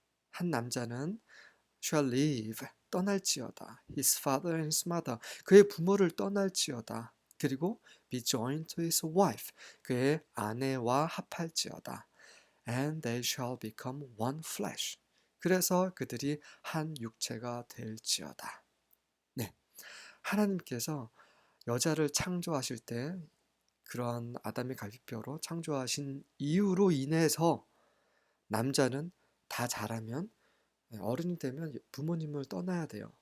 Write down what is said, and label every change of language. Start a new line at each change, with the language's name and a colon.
Korean: 한 남자는
English: shall leave,
Korean: 떠날지어다.
English: his father and his mother,
Korean: 그의 부모를 떠날지어다. 그리고
English: be joined to his wife,
Korean: 그의 아내와 합할지어다.
English: And they shall become one flesh.
Korean: 그래서 그들이 한 육체가 될지어다. 네, 하나님께서 여자를 창조하실 때 그러한 아담의 갈비뼈로 창조하신 이유로 인해서 남자는 다 자라면, 어른이 되면 부모님을 떠나야 돼요.